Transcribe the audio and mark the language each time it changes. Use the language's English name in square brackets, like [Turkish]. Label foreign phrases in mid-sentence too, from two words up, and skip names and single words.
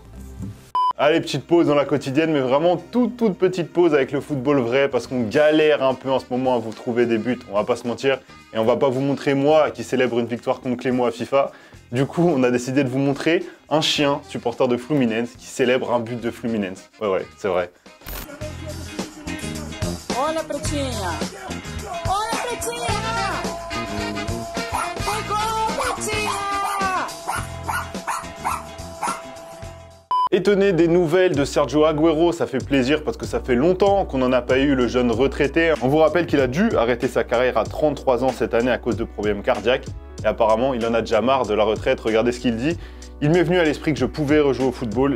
[French] Allez, petite pause dans la quotidienne, mais vraiment toute petite pause avec le football vrai, parce qu'on galère un peu en ce moment à vous trouver des buts, on va pas se mentir, et on va pas vous montrer moi qui célèbre une victoire contre Clément à FIFA. Du coup, on a décidé de vous montrer un chien supporter de Fluminense qui célèbre un but de Fluminense. Ouais, c'est vrai. [Portuguese] Olha, Pretinha! Olha, Pretinha! Foi gol, Pretinha! [French] Étonné des nouvelles de Sergio Agüero, ça fait plaisir parce que ça fait longtemps qu'on n'en a pas eu, le jeune retraité. On vous rappelle qu'il a dû arrêter sa carrière à 33 ans cette année à cause de problèmes cardiaques. Et apparemment, il en a déjà marre de la retraite, regardez ce qu'il dit. Il m'est venu à l'esprit que je pouvais rejouer au football.